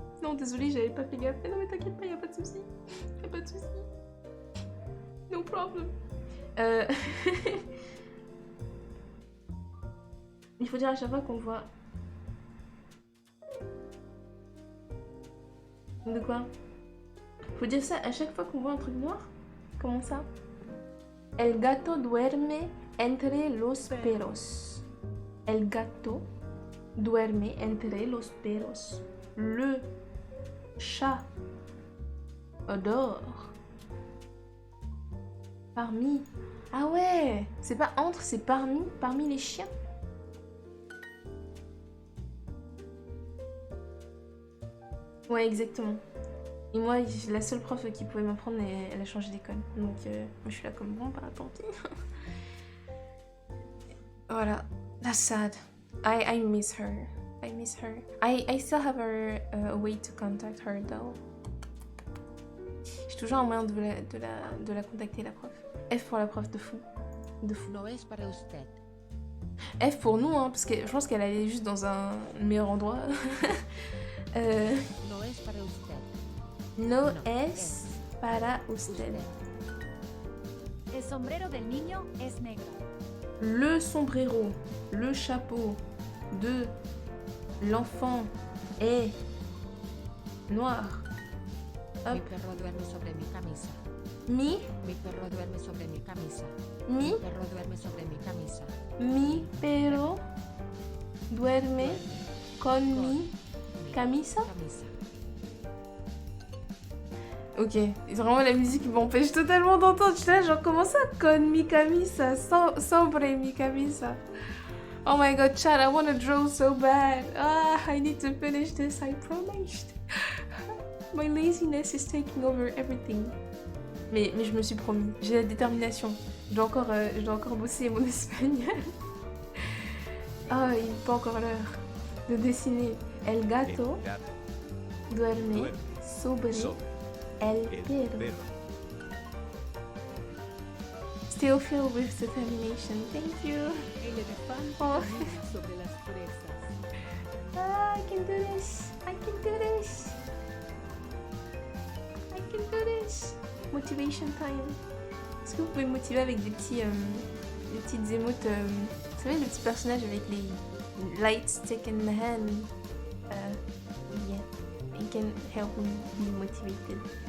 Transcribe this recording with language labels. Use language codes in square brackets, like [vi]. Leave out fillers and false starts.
[fr] Non, désolée, j'avais pas fait gaffe. Mais non, mais t'inquiète pas, y a pas de souci. Y a pas de souci. [en] No problem. [fr] Il faut dire à chaque fois qu'on voit... De quoi? Faut dire ça à chaque fois qu'on voit un truc noir? Comment ça? [es] El gato duerme entre los pelos. El gato duerme entre los pelos. [fr] Le chat dort parmi. Ah ouais, c'est pas entre, c'est parmi les chiens. Ouais, exactement. Et moi, la seule prof qui pouvait m'apprendre, elle a changé d'école. Donc, je suis là comme bon, bah tant pis. Voilà. [en] That's sad. I miss her. I miss her. I still have a way to contact her though. [fr] J'ai toujours un moyen de la contacter, la prof. F pour la prof de fou. De fou. [es] No es para usted. [fr] F pour nous, hein, parce que je pense qu'elle allait juste dans un meilleur endroit. [es] No es para usted. No es para usted. El sombrero del niño es negro. [fr] Le sombrero, le chapeau de l'enfant est noir. Hop. [es] Mi perro duerme sobre mi camisa. Mi perro duerme sobre mi camisa. Mi perro duerme sobre mi camisa. mi perro duerme con mi camisa. [fr] Ok, c'est vraiment la musique qui m'empêche totalement d'entendre. Je suis là, genre, comment ça, [es] con mi camisa, sobre mi camisa. [en] Oh my god, chat, I wanna draw so bad. Ah, I need to finish this, I promised. My laziness is taking over everything. [fr] Mais je me suis promis, j'ai la détermination. Je dois encore bosser mon espagnol. Ah, il n'est pas encore l'heure de dessiner. [es] El gato duerme sobre el perro. [en] Still filled with determination. Thank you. [es] El elefante Oh. sobre las fresas. [en] Ah, I can do this. I can do this. I can do this. Motivation time. [fr] Est-ce que vous pouvez me motiver avec des petites émotes vous savez, le petit personnage avec les [en] light stick in the hand. Yeah. It can help me be motivated.